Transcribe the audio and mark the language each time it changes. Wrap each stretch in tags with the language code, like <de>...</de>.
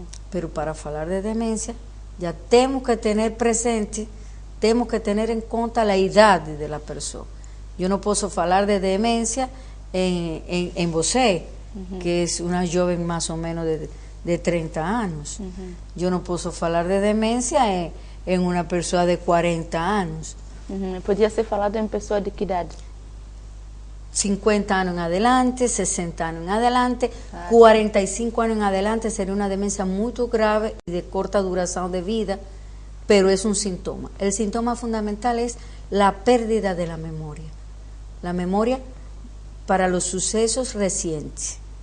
<es>Pero para hablar de demencia ya tenemos que tener presente, tenemos que tener en cuenta la edad de la persona. Yo no puedo hablar de demencia en você, que es una joven más o menos de 30 años. Yo no puedo hablar de demencia en una persona de 40 años.</es> <pt>Podia ser falado em pessoa de que idade?</pt> <es>50 años en adelante, 60 años en adelante, 45 años en adelante sería una demencia muy grave y de corta duración de vida, pero es un síntoma. El síntoma fundamental es la pérdida de la memoria. La memoria para los sucesos recientes.</es>